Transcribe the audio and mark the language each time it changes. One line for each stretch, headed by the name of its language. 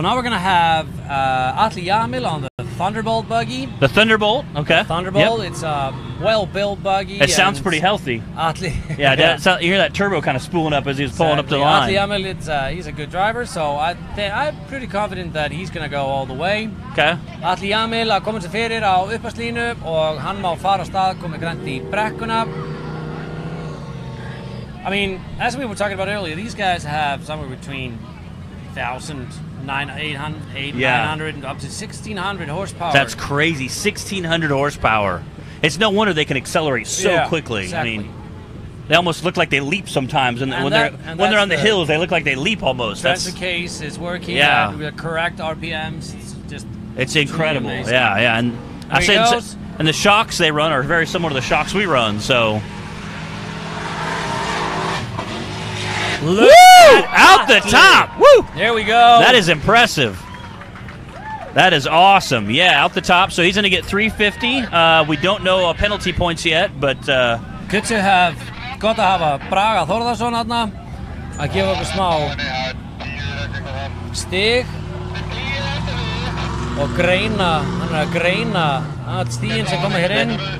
English: now we're going to have Atli Jamil on the Thunderbolt buggy. The Thunderbolt, okay. Thunderbolt, it's a well-built buggy. It sounds pretty healthy. Atli. Yeah, you hear that turbo kind of spooling up as he's pulling up the line. Atli Jamil, he's a good driver, so I'm pretty confident that he's going to go all the way. Okay.
Icelandic: Atli Jamil að koma sér fyrir á upphafslínu og hann má fara á stað, komið grænt í brekkuna.
English: I mean, as we were talking about earlier, these guys have somewhere between 1,000, 900, up to 1,600 horsepower. That's crazy, 1,600 horsepower. It's no wonder they can accelerate so quickly. Exactly. I mean, they almost look like they leap sometimes, and when they're on the hills, they look like they leap almost. That's the case. It's working at the correct RPMs. It's incredible. Amazing. Yeah, and I said, and the shocks they run are very similar to the shocks we run. So. Look out the top! Woo! There we go. That is impressive. That is awesome. Yeah, out the top. So he's going to get 350. We don't know penalty points yet, but good to have.
Icelandic: Gott að hafa Braga Þórðarsson þarna að gefa okkur smá stig og greina. Hann að greina að stigin sem koma hér inn.